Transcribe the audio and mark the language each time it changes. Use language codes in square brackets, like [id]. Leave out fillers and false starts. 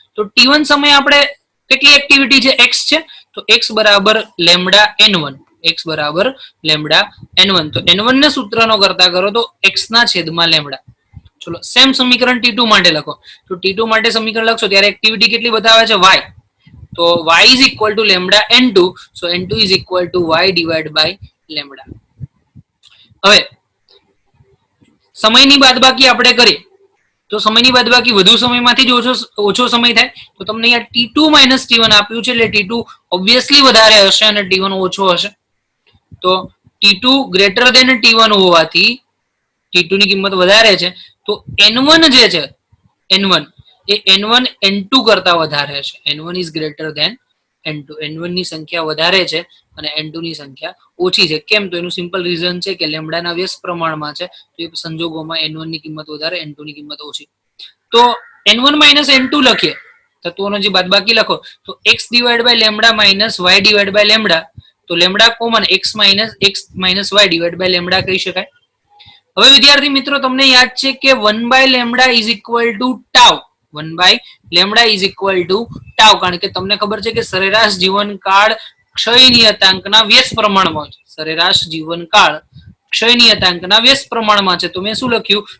[gu] તો T1 સમયે આપણે કેટલી એક્ટિવિટી છે? x છે, તો x બરાબર લેમડા n1. x બરાબર લેમડા n1. તો n1 ને સૂત્રનો કરતા કરો તો x ના છેદમાં લેમડા. ચલો સેમ સમીકરણ T2 માટે લખો. તો T2 માટે સમીકરણ લખશો ત્યારે એક્ટિવિટી કેટલી બતાવે છે? [en] y. તો y is equal to lambda n2. so n2 is equal to y divided by lambda. [gu] હવે સમયની બાદબાકી આપણે કરીએ તો સમયની બાદબાકી વધુ સમયમાંથી જ ઓછો સમય થાય. તો તમને અહીંયા T2 - T1 આપ્યું છે એટલે T2 ઓબ્વિયસલી વધારે હશે અને T1 ઓછો હશે. તો T2 ગ્રેટર ધેન T1 હોવાથી T2 ની કિંમત વધારે છે. તો N1 જે છે N1 એ N1 N2 કરતા વધારે છે. [en] N1 is greater than N2. [gu] N1 ની સંખ્યા વધારે છે અને N2 ની સંખ્યા ઓછી છે. કેમ? તો એનું સિમ્પલ રીઝન છે કે લેમડાના વ્યસ્ત પ્રમાણમાં છે. તો એ સંજોગોમાં N1 ની કિંમત વધારે, N2 ની કિંમત ઓછી. તો N1 - N2 લખીએ, તત્વોનો જે બાદબાકી લખો તો [en] x divided by lambda [gu] minus y divided by lambda. તો lambda common, [en] x minus y divided by lambda [gu] કહી શકાય. હવે વિદ્યાર્થી મિત્રો તમને યાદ છે કે [en] 1/λ is equal to tau. 1/λ is equal to tau, [gu] કારણ કે તમને ખબર છે કે સરેરાશ જીવનકાળ ક્ષય નિયતાંકના વ્યસ્ત પ્રમાણમાં છે. સરેરાશ જીવનકાળ ક્ષય નિયતાંકના વ્યસ્ત પ્રમાણમાં છે. તો મેં શું લખ્યું?